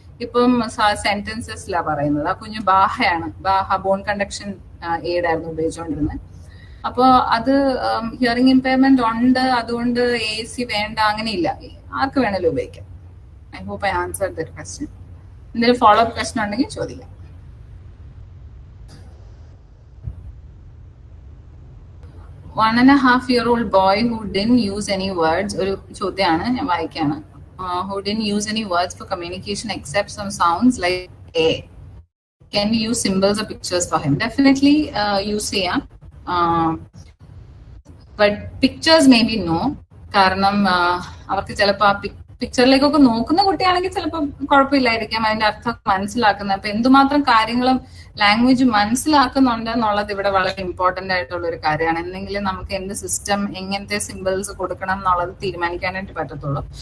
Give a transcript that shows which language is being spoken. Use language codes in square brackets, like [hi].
[ml] ഇപ്പം സെന്റൻസസിലാ പറയുന്നത്. ആ കുഞ്ഞ് ബാഹയാണ്, ബാഹ ബോൺ കണ്ടക്ഷൻ എയ്ഡ് ആയിരുന്നു ഉപയോഗിച്ചുകൊണ്ടിരുന്നത്. അപ്പോൾ അത് ഹിയറിംഗ് ഇമ്പയർമെന്റ് ഉണ്ട്, അതുകൊണ്ട് AAC വേണ്ട അങ്ങനെയില്ല, ആർക്ക് വേണേലും ഉപയോഗിക്കാം. [en] I hope I answer the question. [ml] എന്തെങ്കിലും ഫോളോ അപ്പ് ക്വസ്റ്റ്യൻ ഉണ്ടെങ്കിൽ ചോദിക്കാം. [en] 1.5-year-old boy who didn't use any words, [ml] ഒരു ചോദ്യമാണ്, ഞാൻ വായിക്കാണ്. [en] Who didn't use any words for communication except some sounds like A. Can we use symbols or pictures for him? Definitely use ചെയ്യാം. But pictures maybe no. [ml] കാരണം അവർക്ക് ചിലപ്പോൾ ആ പിക്ചറിലേക്കൊക്കെ നോക്കുന്ന കുട്ടിയാണെങ്കിൽ ചിലപ്പോൾ കുഴപ്പമില്ലായിരിക്കാം അതിന്റെ അർത്ഥം മനസ്സിലാക്കുന്നത്. അപ്പൊ എന്തുമാത്രം കാര്യങ്ങളും ലാംഗ്വേജ് മനസ്സിലാക്കുന്നുണ്ട് എന്നുള്ളത് ഇവിടെ വളരെ ഇമ്പോർട്ടന്റ് ആയിട്ടുള്ള ഒരു കാര്യമാണ്. എന്തെങ്കിലും നമുക്ക് എന്ത് സിസ്റ്റം എങ്ങനത്തെ സിമ്പിൾസ് കൊടുക്കണം എന്നുള്ളത് തീരുമാനിക്കാനായിട്ട് പറ്റത്തുള്ളൂ.